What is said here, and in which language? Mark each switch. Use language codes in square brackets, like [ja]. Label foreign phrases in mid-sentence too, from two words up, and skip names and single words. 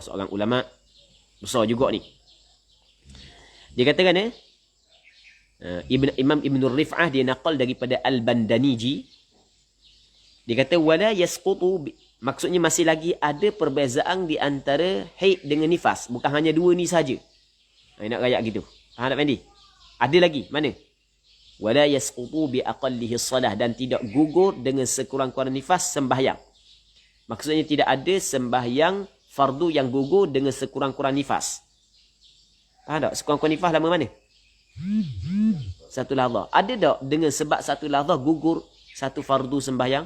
[ms] Seorang ulama besar juga ni. Dia katakan Imam Ibn Rif'ah, dia naqal daripada Al-Bandaniji. Dia kata [ar] ولا يسقط, [ms] maksudnya masih lagi ada perbezaan di antara haid dengan nifas, bukan hanya 2 ni saja. Nak rayak gitu. Faham tak, Fendi? Ada lagi. Mana? [ar] ولا يسقط بأقله صلاة, [ms] dan tidak gugur dengan sekurang-kurang nifas sembahyang. Maksudnya tidak ada sembahyang fardu yang gugur dengan sekurang-kurang nifas. Faham tak? Sekurang-kurang nifas lama mana? Satu lahzah. Ada tak dengan sebab satu lahzah gugur satu fardu sembahyang?